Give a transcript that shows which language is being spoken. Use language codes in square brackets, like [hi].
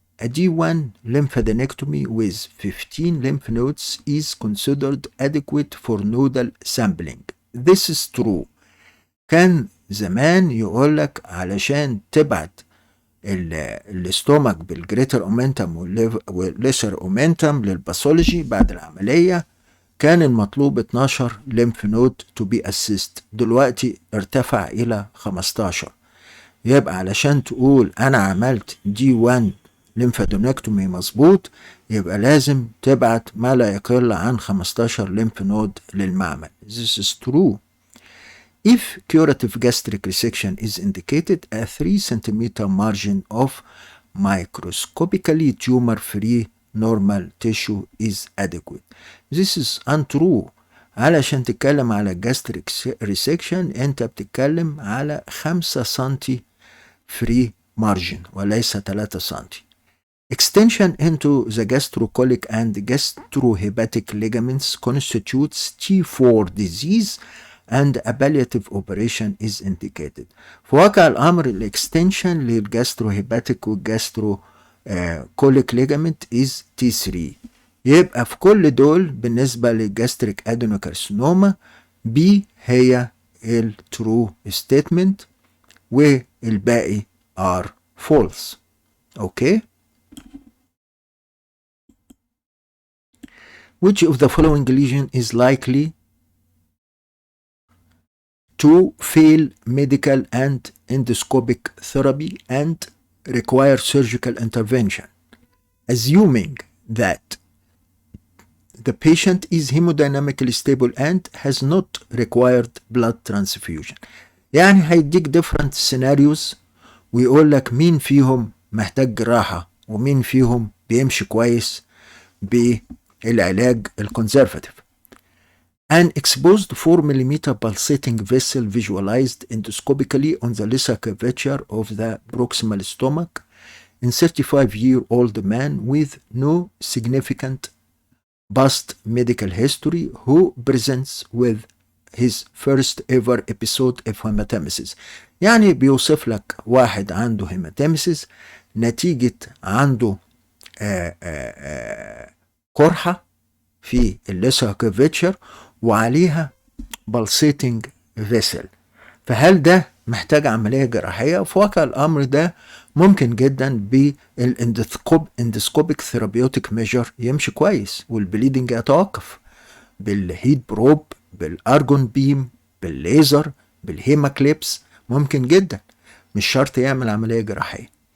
[en] A D1 lymphadenectomy with 15 lymph nodes is considered adequate for nodal sampling. This is true. [ar] كان زمان يقولك علشان تبعت الاستومك بالجريتر اومنتم والليسر اومنتم للباثولوجي بعد العملية كان المطلوب 12 ليمف نود تو بي اسيست، دلوقتي ارتفع الى 15. يبقى علشان تقول انا عملت دي 1 ليمفادونكتومي مظبوط، يبقى لازم تبعت ما لا يقل عن 15 ليمف نود للمعمل. [en] This is true. If curative gastric resection is indicated, a 3 cm margin of microscopically tumor-free normal tissue is adequate. This is untrue. [ar] علشان تتكلم على gastric resection انت بتتكلم على 5 سنتي free margin وليس 3 سنتي. [en] Extension into the gastrocolic and gastrohepatic ligaments constitutes T4 disease and a palliative operation is indicated. [ar] في واقع الأمر الاكستنشن للجاستروهيباتيك والجاستروكوليك ليجامنت [en] is T3. [ar] يبقى في كل دول بالنسبة للجاستريك ادينوكارسينوما B هي الترو ستيتمنت والباقي [en] are false. Okay. Which of the following lesion is likely to fail medical and endoscopic therapy and require surgical intervention, assuming that the patient is hemodynamically stable and has not required blood transfusion. [ar] يعني هيديك [en] different scenarios [ar] ويقول لك مين فيهم محتاج جراحة ومين فيهم بيمشي كويس بالعلاج الكونسرفاتيف. [en] An exposed 4 mm pulsating vessel visualized endoscopically on the lesser curvature of the proximal stomach in 35-year-old man with no significant past medical history who presents with his first ever episode of hematemesis. [ar] يعني بيوصف لك واحد عنده هيماتيمسيس نتيجة عنده قرحة في الليسر كيرفيتشر وعليها بالسيتنج فيسل. فهل ده محتاج عملية جراحية؟ في واقع الأمر ده ممكن جدا بالاندسكوبيك ثيرابيوتيك ميجر يمشي كويس والبليدنج يتوقف بالهيت بروب بالارجون بيم بالليزر بالهيماكليبس، ممكن جدا، مش شرط يعمل عملية جراحية.